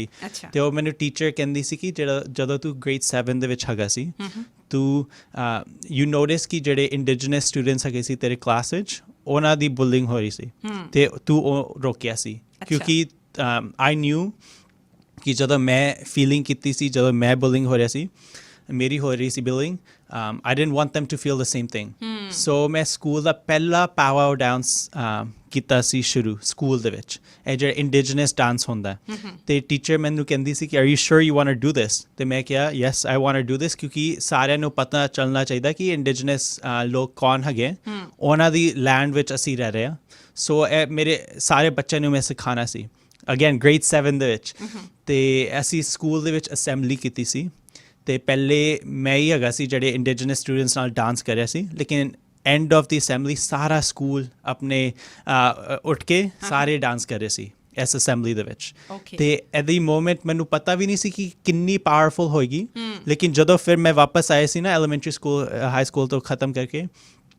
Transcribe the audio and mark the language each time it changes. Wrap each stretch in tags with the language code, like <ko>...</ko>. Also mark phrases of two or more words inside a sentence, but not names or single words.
<pa>ਤੇ ਉਹ ਮੈਨੂੰ ਟੀਚਰ ਕਹਿੰਦੀ ਸੀ ਕਿ ਜਦੋਂ ਤੂੰ ਗ੍ਰੇਡ 7 ਦੇ ਵਿੱਚ ਹੈਗਾ ਸੀ ਤੂੰ</pa> <en>you notice</en> <pa>ਕਿ ਜਿਹੜੇ</pa> <en>indigenous students</en> <pa>ਹੈਗੇ ਸੀ ਤੇਰੇ ਕਲਾਸ ਵਿੱਚ ਉਹਨਾਂ ਦੀ ਬੁਲਿੰਗ ਹੋ ਰਹੀ ਸੀ ਤੇ ਤੂੰ ਉਹ ਰੋਕਿਆ ਸੀ ਕਿਉਂਕਿ</pa> <en>I knew</en> <pa>ਕਿ ਜਦੋਂ ਮੈਂ ਫੀਲਿੰਗ ਕੀਤੀ ਸੀ ਜਦੋਂ ਮੈਂ ਬੁਲਿੰਗ ਹੋ ਰਿਹਾ ਸੀ ਮੇਰੀ ਹੋ ਰਹੀ ਸੀ ਬੁਲਿੰਗ</pa> <en>I didn't want them to feel the same thing.</en> <pa>So ਮੈਂ ਸਕੂਲ ਦਾ ਪਹਿਲਾ</pa> <en>power dance</en> <pa>ਕੀਤਾ ਸੀ ਸ਼ੁਰੂ ਸਕੂਲ ਦੇ ਵਿੱਚ ਇਹ ਜਿਹੜਾ</pa> <en>indigenous dance</en> <pa>ਹੁੰਦਾ ਤੇ ਟੀਚਰ ਮੈਨੂੰ ਕਹਿੰਦੀ ਸੀ ਕਿ</pa> <en>are you sure you want to do this</en> <pa>ਤੇ ਮੈਂ ਕਿਹਾ</pa> <en>yes I want to do this</en> <pa>ਕਿਉਂਕਿ ਸਾਰਿਆਂ ਨੂੰ ਪਤਾ ਚੱਲਣਾ ਚਾਹੀਦਾ ਕਿ ਇੰਡੀਜਨਸ ਲੋਕ ਕੌਣ ਹੈਗੇ ਉਹਨਾਂ ਦੀ ਲੈਂਡ ਵਿੱਚ ਅਸੀਂ ਰਹਿ ਰਹੇ ਹਾਂ. ਸੋ ਮੇਰੇ ਸਾਰੇ ਬੱਚਿਆਂ ਨੂੰ ਮੈਂ ਸਿਖਾਉਣਾ ਸੀ ਅਗੇਨ ਗ੍ਰੇਡ 7 ਦੇ ਵਿੱਚ ਤੇ ਅਸੀਂ ਸਕੂਲ ਦੇ ਵਿੱਚ ਅਸੈਂਬਲੀ ਕੀਤੀ ਸੀ ਤੇ ਪਹਿਲੇ ਮੈਂ ਹੀ ਹੈਗਾ ਸੀ ਜਿਹੜੇ</pa> <en>indigenous students</en> <pa>ਨਾਲ ਡਾਂਸ ਕਰ ਰਿਹਾ ਸੀ ਲੇਕਿਨ</pa> <en>end of the assembly</en> <pa>ਸਾਰਾ ਸਕੂਲ ਆਪਣੇ ਉੱਠ ਕੇ ਸਾਰੇ ਡਾਂਸ ਕਰ ਰਹੇ ਸੀ ਇਸ ਅਸੈਂਬਲੀ ਦੇ ਵਿੱਚ ਤੇ</pa> <en>at the moment</en> <pa>ਮੈਨੂੰ ਪਤਾ ਵੀ ਨਹੀਂ ਸੀ ਕਿ ਕਿੰਨੀ ਪਾਵਰਫੁਲ ਹੋਏਗੀ ਲੇਕਿਨ ਜਦੋਂ ਫਿਰ ਮੈਂ ਵਾਪਸ ਆਇਆ ਸੀ ਨਾ</pa> <en>elementary school high school</en> <pa>ਤੋਂ ਖਤਮ ਕਰਕੇ</pa>